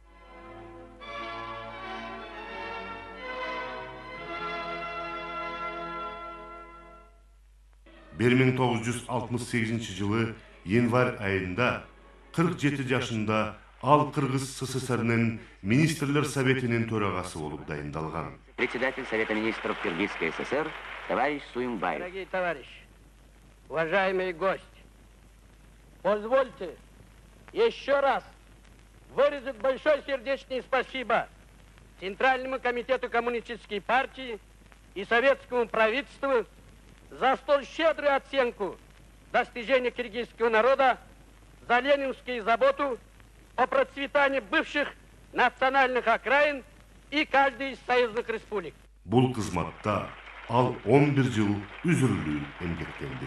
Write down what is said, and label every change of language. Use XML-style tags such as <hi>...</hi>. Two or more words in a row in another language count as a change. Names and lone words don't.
<ky>1968 жылы январь айында 47 жашында ал Кыргыз СССРнын министрлер советинин төрагасы болуп дайындалган.</ky> <ru>Председатель Совета министров Киргизской ССР товарищ Суюмбаев. Дорогие товарищи, уважаемые гости, позвольте еще раз выразить большое сердечное спасибо Центральному комитету Коммунистической партии и советскому правительству за столь щедрую оценку достижения киргизского народа, за ленинскую заботу о процветании бывших национальных окраин и каждой из союзных республик.</ru> <ky>Бул кызматта ал 11 жыл үзүрүлүү эмгектенди.</ky>